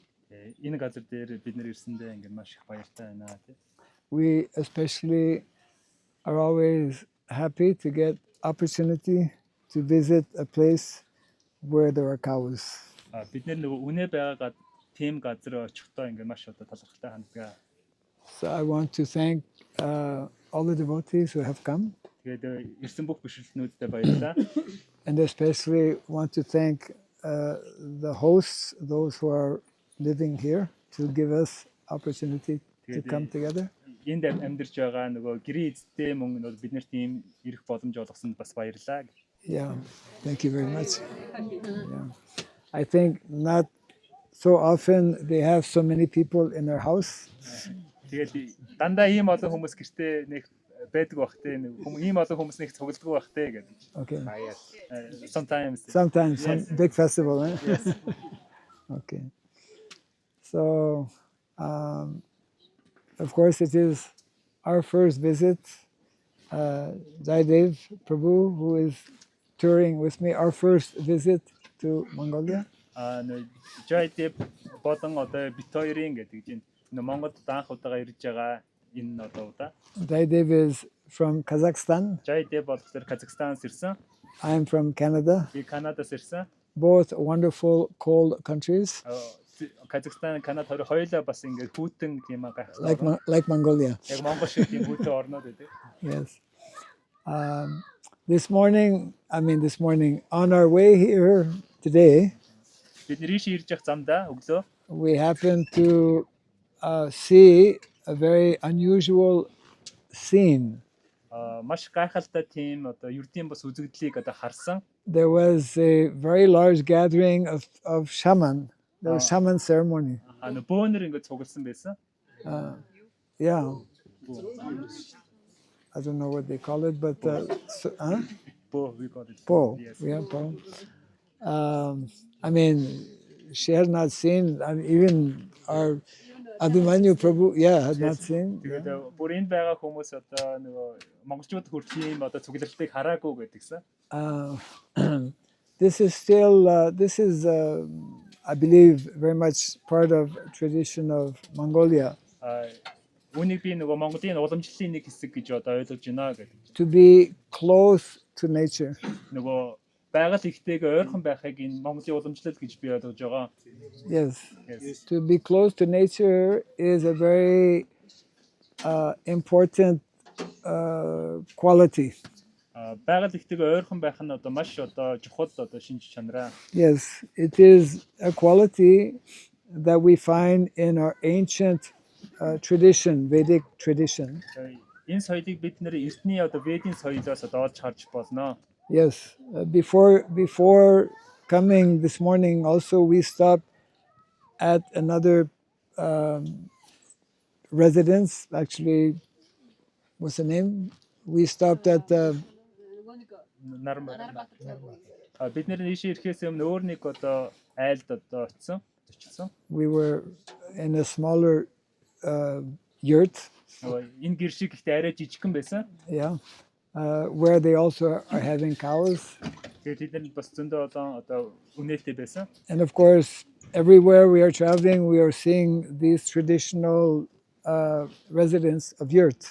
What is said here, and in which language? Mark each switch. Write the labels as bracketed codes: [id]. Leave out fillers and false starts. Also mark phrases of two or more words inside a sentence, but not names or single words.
[mn] Энэ газар дээр бид нэр ирсэндээ ингээд маш их баяртай байна тий. [en] We especially are always happy to get opportunity to visit a place where there are cows. [mn] Бид нэр нөгөө үнэ байгаа тийм газар очихдоо ингээд маш одоо талархалтай ханддаг. [en] So I want to thank all the devotees who have come, [mn] Тэгээд ирсэн бүх бишрэлтнүүдтэй баярлалаа. [en] and especially want to thank the hosts, those who are living here, to give us opportunity to come together. [mn] Энд амьдарч байгаа нөгөө гэрээ эзтэй мөн бид нарт ийм ирэх боломж олгосонд бас баярлалаа. [en] Yeah, thank you very much. Yeah. I think not so often they have so many people in their house. [mn] Тэгээд дандаа ийм олон хүмүүс гэртээ нэг байдаг бах те ийм олон хүмүүс нэг цугладаг бах те гэдэг. [en] Okay. Sometimes. Sometimes Yes. some big festival, eh? Yes. Okay. So, of course, it is our first visit. Jaidev Prabhu, who is touring with me, our first visit to Mongolia. [mn] Жайдэв болон одоо бит хоёрын гэдэг чинь Монголд анх удаага ирж байгаа энэ одоо удаа. [en] Jaidev is from Kazakhstan. [mn] Жайдэв болохоор Казахстанаас ирсэн. [en] I am from Canada. [mn] Би Канадаас ирсэн. [en] Both wonderful cold countries, [mn] Казахстан, Канада хоёулаа бас ингээд хүүтэн тийм гайхалтай. [en] like Mongolia. [mn] Яг Монгол шиг тийм хүүтэн орнод байдаг. [en] Yes. This morning, on our way here today, [mn] Бид нэр ийш ирж явах замдаа өглөө [en] we happened to see a very unusual scene. [mn] Маш гайхалтай тийм одоо ердийн бас үзэгдлийг одоо харсан. [en] There was a very large gathering of shaman. There was shaman ceremony. [mn] Бөөнөр ингээд цугласан байсан. [en] Yeah. I don't know what they call it, but We got it. Po. Yes. Yeah, po. She had not seen, even our Abhimanyu Prabhu, had not seen. [mn] Тэгээд бүр энд байгаа хүмүүс одоо нөгөө монголчууд хүртэл ийм одоо цуглалтыг хараагүй гэдгсэн. [en] This is still, I believe, very much part of tradition of Mongolia. [mn] Үүнийг би нөгөө Монголын уламжлалын нэг хэсэг гэж одоо ойлгож байна гэдэг. [en] To be close to nature. [mn] Нөгөө байгаль ихтэйгээ ойрхон байхыг энэ Монголын уламжлал гэж би ойлгож байгаа. [en] Yes. Yes. To be close to nature is a very important quality. [mn] Байгаль ихтэйгээ ойрхон байх нь одоо маш одоо чухал одоо шинж чанараа. [en] Yes, it is a quality that we find in our ancient tradition, Vedic tradition. [mn] Энэ соёлыг бид нэр эртний одоо ведийн соёлоос одоо олж харж болно. [en] Yes, before coming this morning, also we stopped at another residence. Actually, what's the name? We stopped at [mn] Бид нэр ийшээ ирэхээс өмнө өөр нэг одоо айлд одоо очсон. [en] we were in a smaller yurt, [mn] Энэ гэр шиг ихтэй арай жижигхэн байсан. [en] where they also are having cows. [mn] Тэгээд тэд нар бас зөндөө одоо үнэтэй байсан. [en] And of course, everywhere we are traveling, we are seeing these traditional residents of yurt.